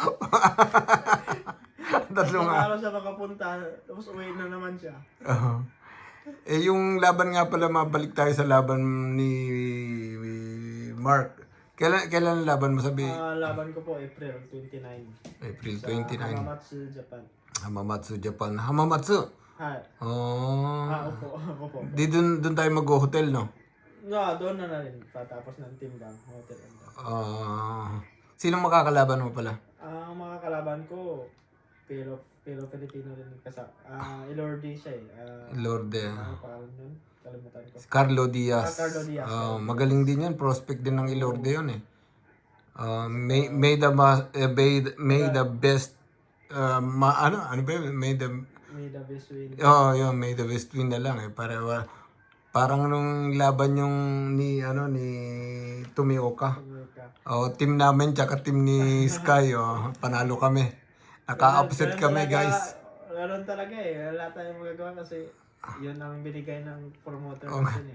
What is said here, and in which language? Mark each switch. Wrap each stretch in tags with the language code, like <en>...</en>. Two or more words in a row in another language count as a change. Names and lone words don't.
<tl>3 Tatlong araw. araw siya makapunta, tapos uwi na naman siya. Yung laban nga pala, mabalik tayo sa laban ni Mark. Kailan ang laban mo sabi? Laban ko po April 29. April Sa 29. Hamamatsu, Japan. Hamamatsu, Japan. Hamamatsu? Hi. Oh. Opo. Di dun tayo mag-hotel, no? Doon na rin. Patapos ng timbang.</tl> <en>Hotel and</en> <tl>Sino makakalaban mo pala? ang mga kalaban ko, pero Filipino rin Ilordi siya eh. Lord Ano pangalan nun? Kalimutan ko. Carlo Diaz. Carlo Diaz. Magaling din yan. Prospect din ng Ilorde yun eh.</tl> <en>May the best</en> <tl>ano ba yun?</tl> <en>May the best win.</en> <tl>Yun,</tl> <en>may the best win</en> <tl>na lang eh. Parang nung laban yung ni Tomioka. Team namin tsaka team ni Sky, panalo kami. Naka-upset kami, guys. Ganun talaga eh. Wala tayong magagawa kasi yun ang binigay ng promoter natin eh.</tl>